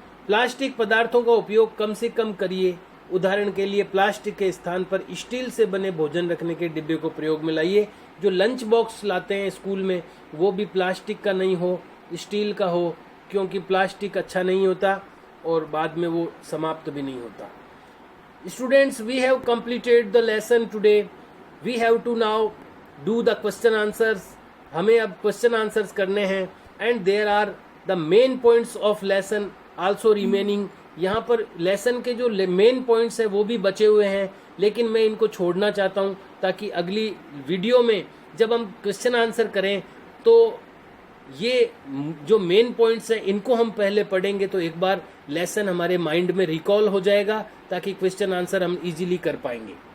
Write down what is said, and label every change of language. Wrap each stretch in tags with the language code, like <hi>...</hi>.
<hi>Plastic पदार्थों का उपयोग कम से कम करिए। उदाहरण के लिए प्लास्टिक के स्थान पर स्टील से बने भोजन रखने के डिब्बे को प्रयोग में लाइए। जो लंच बॉक्स लाते हैं स्कूल में वो भी प्लास्टिक का नहीं हो, स्टील का हो, क्योंकि प्लास्टिक अच्छा नहीं होता और बाद में वो समाप्त भी नहीं होता।</hi> <en>Students, we have completed the lesson today. We have to now do the question answers.</en> <hi>हमें अब question answers करने हैं</hi> <en>and there are the main points of lesson also remaining.</en> <hi>यहाँ पर lesson के जो main points है वो भी बचे हुए हैं, लेकिन मैं इनको छोड़ना चाहता हूँ ताकि अगली वीडियो में जब हम question answer करें तो ये जो मेन पॉइंट्स हैं इनको हम पहले पढ़ेंगे तो एक बार लेसन हमारे माइंड में रिकॉल हो जाएगा ताकि क्वेश्चन आंसर हम इजीली कर पाएंगे।</hi>